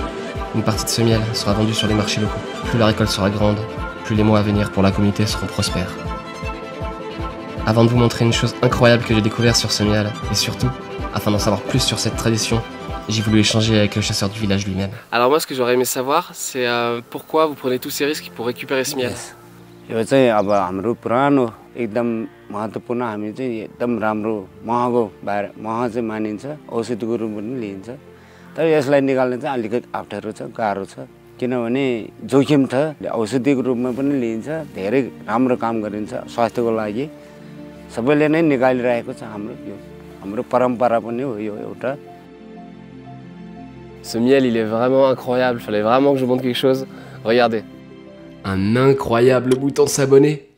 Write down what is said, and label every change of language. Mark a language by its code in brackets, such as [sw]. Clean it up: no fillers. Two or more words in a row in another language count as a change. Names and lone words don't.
[fr] Une partie de ce miel sera vendue sur les marchés locaux. Plus la récolte sera grande, plus les mois à venir pour la communauté seront prospères. Avant de vous montrer une chose incroyable que j'ai découvert sur ce miel, et surtout, afin d'en savoir plus sur cette tradition, j'ai voulu échanger avec le chasseur du village lui-même. Alors moi, ce que j'aurais aimé savoir, c'est pourquoi vous prenez tous ces risques pour récupérer ce miel. [ne] यो चाहिँ अब हाम्रो पुरानो एकदम महत्त्वपूर्ण हामी चाहिँ एकदम राम्रो महँगो चाहिँ मानिन्छ औषधिको रूपमा पनि लिइन्छ तर यसलाई निकाल्न चाहिँ अलिकति अप्ठ्यारो छ गाह्रो छ किनभने जोखिम छ औषधिको रूपमा पनि लिइन्छ धेरै राम्रो काम गरिन्छ स्वास्थ्यको लागि सबैले नै निकालिरहेको छ हाम्रो परम्परा पनि हो यो एउटा. [fr] Ce miel, il est vraiment incroyable, il fallait vraiment que je vous montre quelque chose. Regardez. Un incroyable bouton de s'abonner.